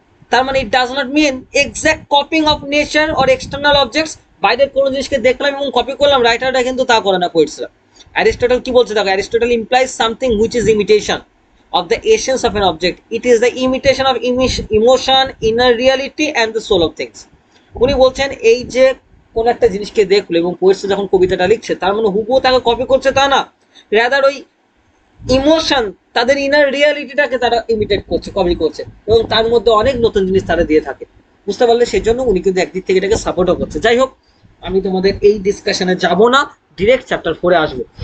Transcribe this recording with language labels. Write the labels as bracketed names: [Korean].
[Bangla] তার মানে [English] it does not mean exact copying of nature or external objects, [Bangla] বাইরের কোনো জিনিসকে দেখলাম এবং কপি করলাম, রাইটাররা কিন্তু তা করে না, পোয়েটসরা। অ্যারিস্টটল কি বলছে দেখো, [English] Aristotle implies something which is imitation of the essence of an object. It is the imitation of emotion, inner reality and the soul of things. [Bangla] উনি বলছেন এই যে কোন একটা জিনিসকে দেখলো এবং পোয়েটস যখন কবিতাটা লিখছে তার মানে হুবহু তাকে কপি করছে তা না, রাদার ওই ইমোশন, তাদের ইনার রিয়ালিটিটাকে তারা ইমিটেট করছে, কপি করছে এবং তার মধ্যে অনেক নতুন জিনিস তারা দিয়ে থাকে। বুঝতে পারলে? সেই জন্য উনি কিন্তু একদিক থেকে এটাকে সাপোর্টও করছে। যাই হোক, আমি তোমাদের এই ডিসকাশনে যাব না, ডিরেক্ট চ্যাপ্টার 4-এ আসবো।